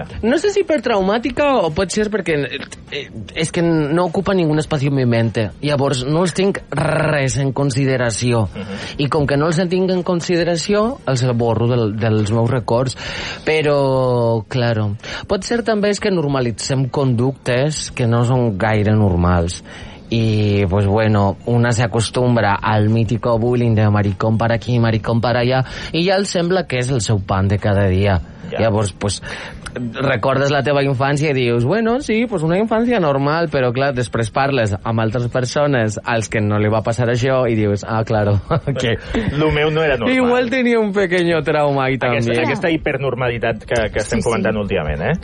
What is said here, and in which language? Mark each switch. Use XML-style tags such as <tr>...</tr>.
<ca>No sé si per traumàtica o pot ser perquè és que no ocupa ningú espai en</ca> <es>mi mente.</es> <ca>Llavors, no els tinc res en consideració. Uh-huh. I com que no els tinc en consideració, els borro dels meus records. Però, claro, pot ser també és que normalitzem conductes que no són gaire normals.</ca> <es>Y pues bueno, una se acostumbra al mítico bullying de maricón para aquí, maricón para allá, y ya le sembla que es</es> <ca>el seu</ca> <es>pan de cada día. Ya.</es> <ca>Llavors, pues recordes la teva infància i dius, bueno, sí, pues una infància normal, però clar, després parles amb altres persones als que no li va passar això i dius, ah, claro, que... Okay. Lo meu no era normal. Igual tenia un</ca> <es>pequeño</es> <ca>trauma i també. Aquesta hipernormalitat que estem, sí, comentant, sí, últimament, eh?</ca>